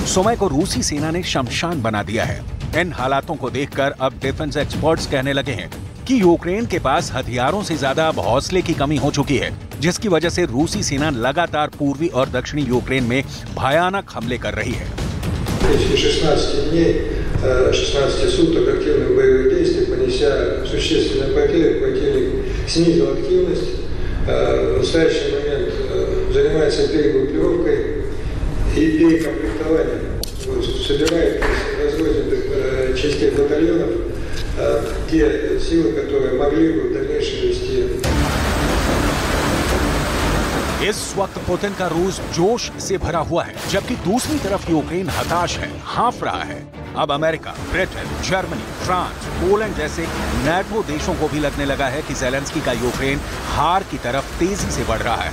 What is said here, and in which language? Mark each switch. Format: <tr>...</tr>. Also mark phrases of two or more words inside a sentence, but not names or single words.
<hi>सुमी को रूसी सेना ने शमशान बना दिया है। इन हालातों को देखकर अब</hi> <en>defence experts</en> <hi>कहने लगे हैं कि यूक्रेन के पास हथियारों से ज्यादा अब हौसले की कमी हो चुकी है, जिसकी वजह से रूसी सेना लगातार पूर्वी और दक्षिणी यूक्रेन में भयानक हमले कर रही है।</hi> <ru>16 дней, 16 суток активных боевых действий, понеся существенные потери, противник снизил активность. В настоящий момент занимается перегруппировкой и перекомплектованием. Собирает, разводит частей батальонов те силы, которые могли бы в дальнейшем вести.</ru> <hi>इस वक्त पुतिन का रूस जोश से भरा हुआ है, जबकि दूसरी तरफ यूक्रेन हताश है, हाँफ रहा है। अब अमेरिका, ब्रिटेन, जर्मनी, फ्रांस, पोलैंड जैसे नाटो देशों को भी लगने लगा है कि ज़ेलेंस्की का यूक्रेन हार की तरफ तेजी से बढ़ रहा है।</hi>